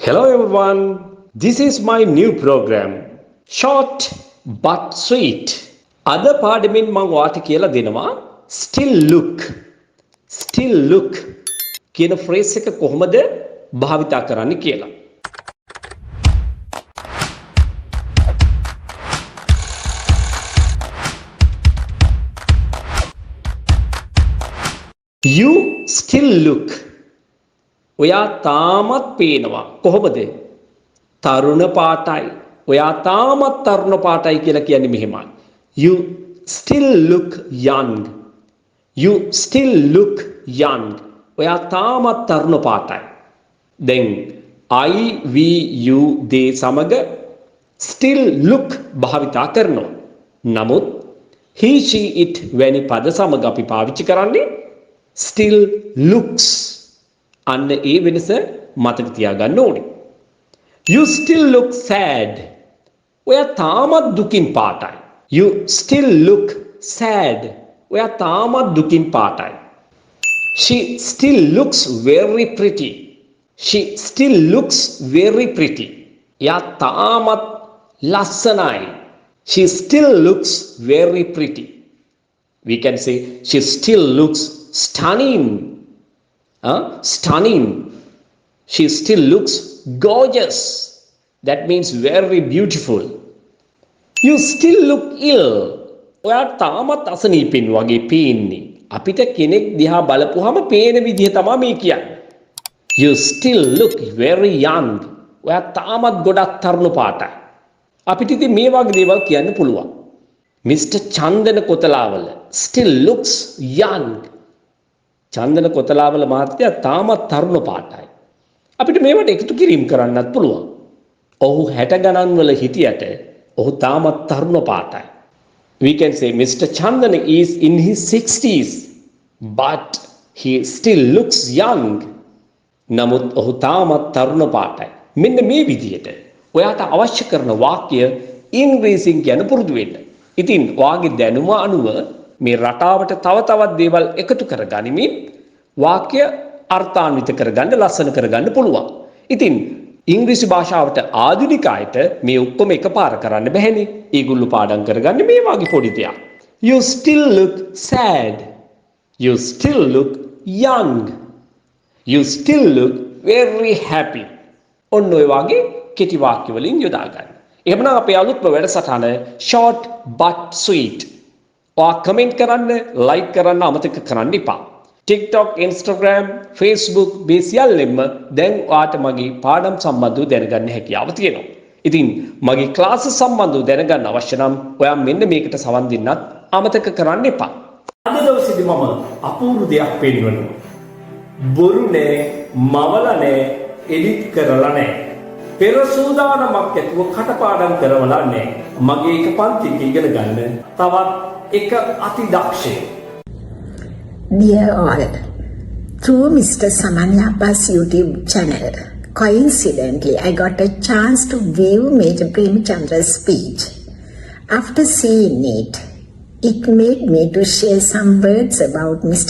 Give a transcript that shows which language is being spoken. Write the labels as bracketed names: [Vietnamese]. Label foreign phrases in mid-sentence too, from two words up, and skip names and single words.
[English] Hello everyone, this is my new program, short but sweet. [Sinhala] අද පාඩමින් මම ඔයාලට කියලා දෙනවා [English] still look [Sinhala] කියන phrase එක කොහොමද භාවිතා කරන්න කියලා. [English] You still look. [Sinhala] ඔයා තාමත් පේනවා. කොහොමද? තරුණ පාටයි. ඔයා තාමත් තරුණ පාටයි කියලා කියන්නේ මෙහෙමයි. [English] You still look young. You still look young. [Sinhala] ඔයා තාමත් තරුණ පාටයි. දැන් [English] I, we, you, they [Sinhala] සමග [English] still look [Sinhala] භාවිතා කරනවා. නමුත් [English] he, she, it [Sinhala] වැනි පද සමග අපි පාවිච්චි කරන්නේ [English] still looks. [Sinhala] අන්න ඒ වෙනස මතක තියාගන්න ඕනේ. [English] You still look sad. [Sinhala] ඔයා තාමත් දුකින් පාටයි. [English] You still look sad. [Sinhala] ඔයා තාමත් දුකින් පාටයි. [English] She still looks very pretty. She still looks very pretty. [Sinhala] එයා තාමත් ලස්සනයි. [English] She still looks very pretty. We can say she still looks stunning. Stunning. She still looks gorgeous. That means very beautiful. You still look ill. [Sinhala] ඔයා තාමත් අසනීපෙන් වගේ පේන්නේ. අපිට කෙනෙක් දිහා බලපුවාම පේන විදිහ තමයි මේ කියන්නේ. [English] You still look very young. [Sinhala] ඔයා තාමත් ගොඩක් තරුණ පාටයි. අපිට ඉතින් මේ වගේ දේවල් කියන්න පුළුවන්. [English] Mr. චන්දන කොතලාවල still looks young. [Sinhala] චන්දන කොතලාවල මහත්තයා තාමත් තරුණ පාටයි. අපිට මේවට එකතු කිරීම කරන්නත් පුළුවන්. ඔහු 60 ගණන් වල හිටියට ඔහු තාමත් තරුණ පාටයි. [English] We can say Mr. Chandana is in his 60s but he still looks young. [Sinhala] නමුත් ඔහු තාමත් තරුණ පාටයි. මෙන්න මේ විදිහට ඔයාට අවශ්‍ය කරන වාක්‍ය ඉංග්‍රීසියෙන් කියන පුරුදු වෙන්න. ඉතින් ඔයාගේ දැනුම අනුව මේ රටාවට තව තවත් දේවල් එකතු කරගනිමින් වාක්‍ය අර්ථාන්විත කරගන්න ලස්සන කරගන්න පුළුවන්. ඉතින් ඉංග්‍රීසි භාෂාවට ආධුනික අයට මේ ඔක්කොම එකපාර කරන්න බැහැනේ. ඒගොල්ලෝ පාඩම් කරගන්න මේ වගේ පොඩි දෙයක්. [English] You still look sad. You still look young. You still look very happy. [Sinhala] ඔන්න ඔය වගේ කෙටි වාක්‍ය වලින් යොදා ගන්න. එහෙනම් අපේ අලුත්ම වැඩසටහන [English] short but sweet. [Sinhala] ඔයා කමෙන්ට් කරන්න, ලයික් කරන්න අමතක කරන්න එපා. TikTok, Instagram, Facebook මේ සියල්ලෙම දැන් ඔයාට මගේ පාඩම් සම්බන්ධව දැනගන්න හැකියාව තියෙනවා. ඉතින් මගේ ක්ලාස් සම්බන්ධව දැනගන්න අවශ්‍ය නම් ඔයා මෙන්න මේකට සවන් දෙන්නත් අමතක කරන්න එපා. අද දවසේදී මම අපූර්ව දෙයක් පෙන්වනවා. බොරු නෑ, මවල නෑ, එඩිට් කරලා නෑ. පෙර සූදානමක් ඇතුව කටපාඩම් කරවලා නෑ. මගේ එක පන්තික ඉගෙන ගන්න තවත් එක අතිදක්ෂය. [English] Dear all, through Mr. Saman Yapa's YouTube channel, coincidentally I got a chance to view Major Premchandra's speech. After seeing it, it made me to share some words about Mr.